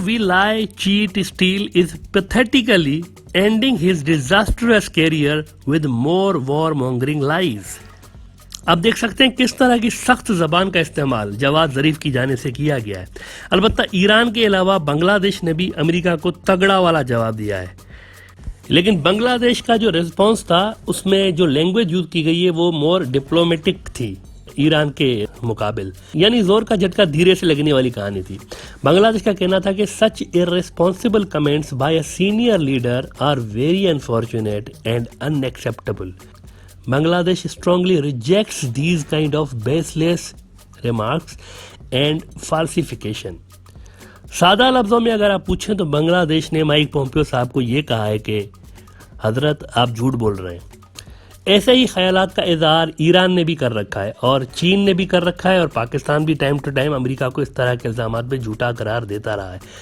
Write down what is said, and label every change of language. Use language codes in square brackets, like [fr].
[en] We lie, cheat, steal is pathetically ending his disastrous career with more warmongering lies. [ur] اب دیکھ سکتے ہیں کس طرح کی سخت زبان کا استعمال جواد ظریف کی جانب سے کیا گیا ہے. البتہ ایران کے علاوہ بنگلہ دیش نے بھی امریکہ کو تگڑا والا جواب دیا ہے. لیکن بنگلہ دیش کا جو ریسپانس تھا اس میں جو لینگویج یوز کی گئی ہے وہ مور ڈپلومیٹک تھی ایران کے مقابل، یعنی زور کا جھٹکا دھیرے سے لگنے والی کہانی تھی۔ بنگلہ دیش کا کہنا تھا کہ سچ [en] irresponsible comments by a senior leader are very unfortunate and unacceptable. Bangladesh strongly rejects these kind of baseless remarks and falsification. [ur] سادہ لفظوں میں اگر آپ پوچھیں تو بنگلہ دیش نے مائک پومپیو صاحب کو یہ کہا ہے کہ حضرت آپ جھوٹ بول رہے ہیں۔ ایسے ہی خیالات کا اظہار ایران نے بھی کر رکھا ہے اور چین نے بھی کر رکھا ہے، اور پاکستان بھی ٹائم ٹو ٹائم امریکہ کو اس طرح کے الزامات پہ جھوٹا قرار دیتا رہا ہے۔